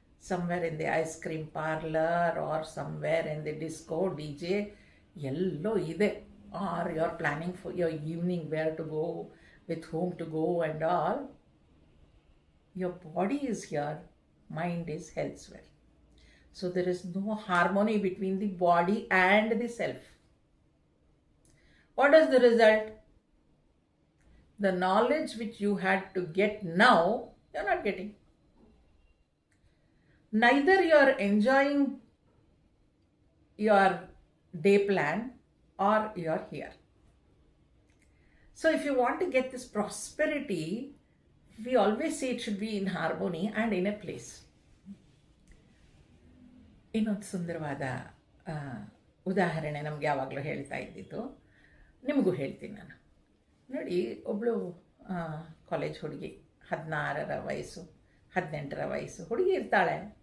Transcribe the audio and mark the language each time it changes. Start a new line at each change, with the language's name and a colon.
English: somewhere in the ice cream parlour, or somewhere in the disco, DJ,
Kannada: ಎಲ್ಲೋ ಇದೆ.
English: Or you are planning for your evening, where to go, with whom to go and all. Your body is here, mind is elsewhere. So there is no harmony between the body and the self. What is the result? The knowledge which you had to get now, you are not getting. Neither you are enjoying your day plan or you are here. So if you want to get this prosperity, we always say it should be in harmony and in a place.
Kannada: ಇನ್ನೊಂದು ಸುಂದರವಾದ ಉದಾಹರಣೆ ನಮ್ಗೆ ಯಾವಾಗಲೂ ಹೇಳ್ತಾ ಇದ್ದಿದ್ದು, ನಿಮಗೂ ಹೇಳ್ತೀನಿ ನಾನು. ನೋಡಿ, ಒಬ್ಬಳು ಕಾಲೇಜ್ ಹುಡುಗಿ, 16ರ ವಯಸ್ಸು 18ರ ವಯಸ್ಸು ಹುಡುಗಿ ಇರ್ತಾಳೆ.